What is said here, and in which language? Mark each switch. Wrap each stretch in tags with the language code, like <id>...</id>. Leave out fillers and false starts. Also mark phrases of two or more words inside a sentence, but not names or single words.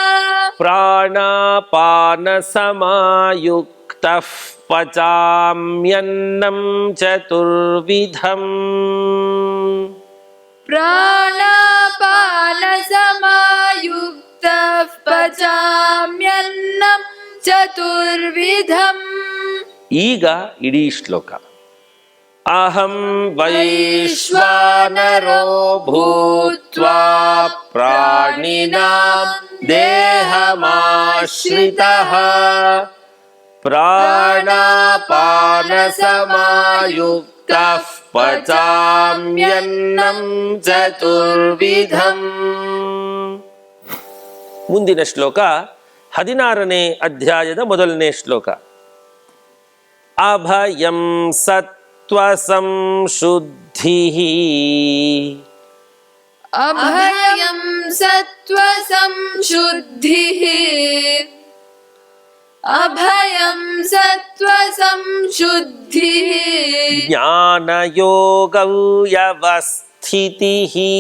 <sa>ಪ್ರಾಣಾಪಾನಸಮಾಯುಕ್ತಃ ಪಚಾಮ್ಯನ್ನಂ ಚತುರ್ವಿಧಂ प्राणापानसमायुक्तः पचाम्यन्नं चतुर्विधम्.</sa> <kn>ಈಗ ಇಡೀ ಶ್ಲೋಕ.</kn> <sa>ಅಹಂ ವೈಶ್ವಾನರೋ ಭೂತ್ವಾ ಪ್ರಾಣಿನಾಂ ದೇಹಮಾಶ್ರಿತಃ ಪ್ರಾಣಾಪಾನಸಮಾಯುಕ್ತಃ ಪಚಾಮ್ಯನ್ನಂ ಚತುರ್ವಿಧಂ.</sa> <kn>ಮುಂದಿನ ಶ್ಲೋಕ 16ನೇ ಅಧ್ಯಾಯದ ಮೊದಲನೇ ಶ್ಲೋಕ.</kn> <sa>ಅಭಯಂ ಸತ್ವಸಂಶುದ್ಧಿಃ अभयं सत्त्वसंशुद्धिः अभयं सत्त्वसंशुद्धिः ಜ್ಞಾನಯೋಗವ್ಯವಸ್ಥಿತಿಃ</sa>